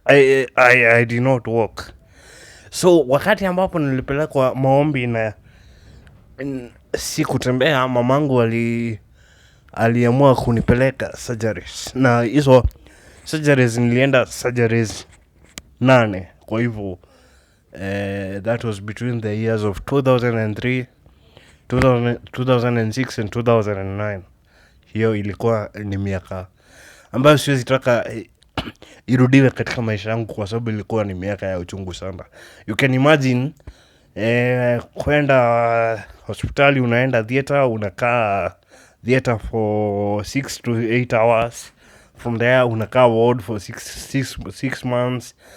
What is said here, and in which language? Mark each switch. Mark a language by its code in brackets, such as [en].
[en] I did not work. [sw] So wakati ambapo nilipelekwa maombi na si kutembea, mamangu aliamua kunipeleka surgeries, na hizo surgeries nilienda surgeries 8. Kwa hivyo [en] that was between the years of 2003, 2006 and 2009. [sw] Hiyo ilikuwa ni miaka ambayo siwezi taka irudiwe katika maisha yangu, kwa sababu ilikuwa ni miaka ya uchungu sana. [en] You can imagine [sw] kwenda hospitali, unaenda [en] theater, [sw] unakaa [en] theater for 6 to 8 hours. From there [sw] unakaa [en] ward for 6 months.